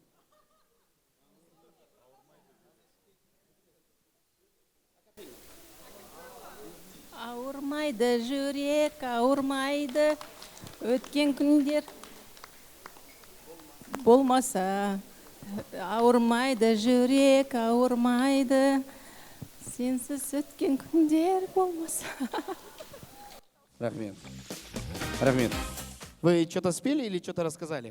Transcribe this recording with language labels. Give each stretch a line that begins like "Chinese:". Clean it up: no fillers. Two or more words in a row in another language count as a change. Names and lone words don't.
Kazakh: Ауырмайды жүрек, ауырмайды, өткен күндер болмаса. Ауырмайды жүрек, ауырмайды, сенсіз өткен күндер болмаса. Рахмет. Рахмет.
Russian: Вы что-то спели или что-то рассказали?